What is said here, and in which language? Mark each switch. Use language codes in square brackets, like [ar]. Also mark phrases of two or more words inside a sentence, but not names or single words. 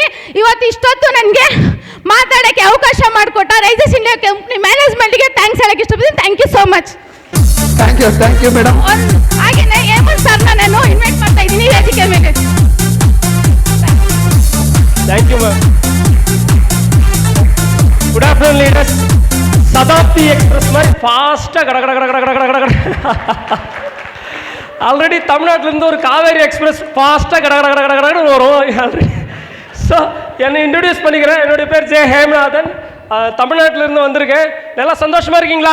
[kn] ಇವತ್ತು ಇಷ್ಟೊತ್ತು ನನಗೆ ಮಾತಾಡೋಕ್ಕೆ ಅವಕಾಶ ಮಾಡಿಕೊಟ್ಟ [en] Rises India company management [kn] ಥ್ಯಾಂಕ್ಸ್ ಹೇಳಕ್ಕೆ ಇಷ್ಟಪಡ್ತೀನಿ. [en] thank you so much. thank you madam. [kn] ಹಾಗೆಯೇ ಹೇಮಂತ್ ಸರ್ನ ನಾನು ಇನ್ವೈಟ್ ಮಾಡ್ತಾ ಇದ್ದೀನಿ ವೇದಿಕೆ ಮೇಲೆ. [en] thank you ma'am. good afternoon leaders. [kn] ಶತಾಬ್ದಿ ಎಕ್ಸ್ಪ್ರೆಸ್ [ta] மாதிரி ஃபாஸ்ட்டாக கடகட ஆல்ரெடி தமிழ்நாட்டிலேருந்து ஒரு காவேரி எக்ஸ்பிரஸ் ஃபாஸ்ட்டாக கடகடன்னு வரும் ஆல்ரெடி. ஸோ என்னை இன்ட்ரடியூஸ் பண்ணிக்கிறேன். என்னுடைய பேர் ஜே ஹேமநாதன். தமிழ்நாட்டிலேருந்து வந்திருக்கேன். நல்லா சந்தோஷமாக இருக்கீங்களா?